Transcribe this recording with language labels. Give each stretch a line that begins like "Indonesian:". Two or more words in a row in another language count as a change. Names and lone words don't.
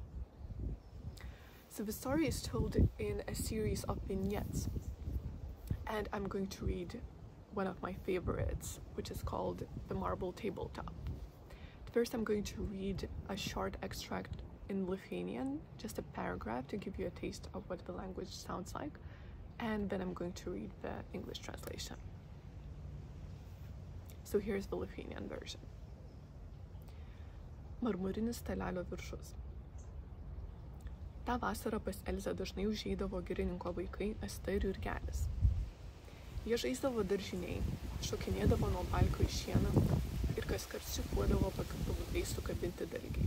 English: So the story is told in a series of vignettes, and I'm going to read one of my favorites, which is called The Marble Tabletop. First, I'm going to read a short extract in Lithuanian, just a paragraph to give you a taste of what the language sounds like, and then I'm going to read the English translation. So here's the Lithuanian version.
Lithuanian: Marmurinis stalelio viršus. Ta vasarą pas Elzę dažnai užeidavo girininko vaikai Atthe ir Jurgelis. Jie žaisdavo daržiniai, šokinėdavo nuo balko į šieną ir kaskart siūbuodavo pakabintai sukabinti dalgiai.